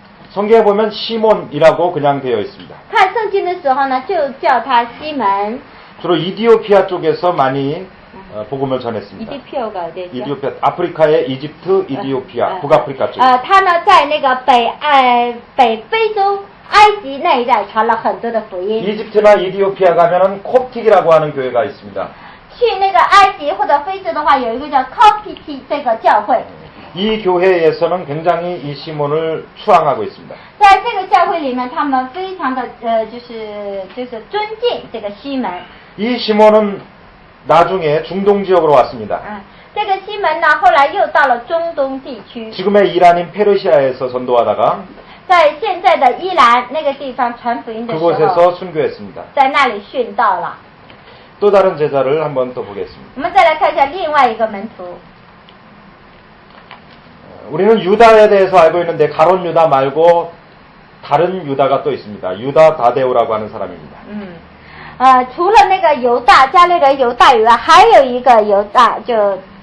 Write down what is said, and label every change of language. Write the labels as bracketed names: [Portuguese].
[Korean] 성경에 보면 시몬이라고 그냥 되어 있습니다. [Chinese] 看圣经的时候呢，就叫他西门。 [Korean] 주로 이디오피아 쪽에서 많이 복음을 전했습니다. 이디오피아, 아프리카의 이집트, 이디오피아, 북아프리카 쪽. [Chinese] 他呢在那个北非洲。埃及那一带传了很多的福音。 [Korean] 이집트나 이디오피아 가면은 콥틱이라고 하는 교회가 있습니다. [Chinese] 去那个埃及或者非洲的话，有一个叫 Coptic 这个教会。 [Korean] 이 교회에서는 굉장히 이 시몬을 추앙하고 있습니다. [Chinese] 在这个教会里面，他们非常的就是尊敬这个西门。 [Korean] 이 시몬은 나중에 중동 지역으로 왔습니다. [Chinese] 这个西门呢，后来又到了中东地区。 [Korean] 지금의 이란인 페르시아에서 전도하다가 [Chinese] 在现在的伊朗那个地方传福音的时候， [Korean] 그곳에서 순교했습니다. [Chinese] 在那里殉道了。 [Korean] 또 다른 제자를 한번 또 보겠습니다. [Chinese] 我们再来看一下另外一个门徒。 [Korean] 우리는 유다에 대해서 알고 있는데 가론 유다 말고 다른 유다가 또 있습니다. 유다 다데오라고 하는 사람입니다. [Chinese] 除了那个犹大加略人犹大以外，还有一个犹大，就